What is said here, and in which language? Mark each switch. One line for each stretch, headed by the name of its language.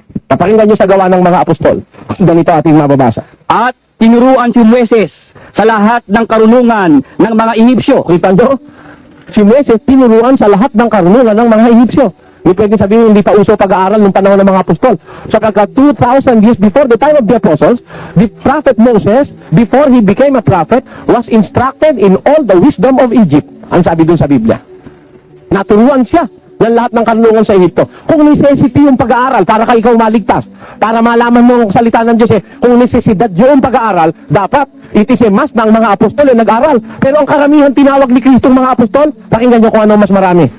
Filipino: Napakinggan niyo sa gawa ng mga apostol. Ganito ating mababasa. At tinuruan si Moises sa lahat ng karunungan ng mga Ehipsyo. Kita nyo? Si Moises tinuruan sa lahat ng karunungan ng mga Ehipsyo. Hindi pwede sabihin hindi pa uso pag-aaral ng panahon ng mga apostol.
English: So kaka 2,000 years before the time of the apostles, the prophet Moses, before he became a prophet, was instructed in all the wisdom of Egypt.
Filipino: Ang sabi dun sa Biblia. Naturuan siya ng lahat ng karunungan sa Ehipto. Kung necessity yung pag-aaral para ka ikaw maligtas, para malaman mo ang salita ng Diyos kung necesidad yung pag-aaral, dapat
English: it is a must
Filipino: na ang mga apostol nag-aral. Pero ang karamihan tinawag ni Kristo mga apostol, pakinggan nyo kung ano mas marami.